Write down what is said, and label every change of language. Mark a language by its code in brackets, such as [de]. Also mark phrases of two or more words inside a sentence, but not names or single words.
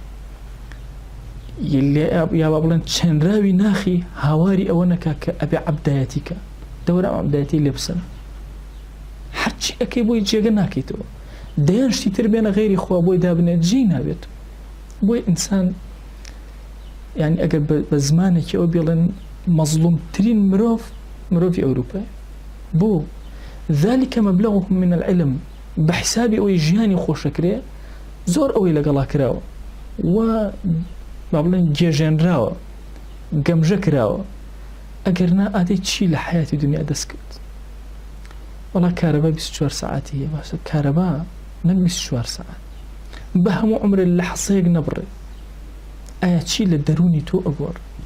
[ckb] یا با بڵێن چەندراوی ناخی هاواری ئەوە نەکا کە ئەبێ عەبدایەتیکە دەوەرە ئەم عەبدایەتی لێ بسەن هەرچی ئەکەی بۆی جێگە ناکەیتەوە دەیان شتی تر بێنە غەیری خوا بۆی دابنێت جێی نابێت بۆی ئینسان یعنی ئەگەر بە زمانێکی ئەو بێڵێن مەظلومترین مرۆڤی ئەوروپای بۆ [ar] ذلك مبلغهم من العلم [ckb] بەحسابی ئەوەی ژیانی خۆشەکرێ زۆر ئەوەی لەگەڵا کراوە و با بڵێن گێژێنراوە گەمژە کراوە ئەگەر نا ئادەی چی لە حیاتی دنیا دەست کرد وەڵا کارەبا 24 ساعتی هەیە باشە کارەبا نەک 24 ساعت بە هەموو عمرێ لە حەسەیەک نەبڕێ ئایا چی لە دەرونی تۆ ئەگۆڕ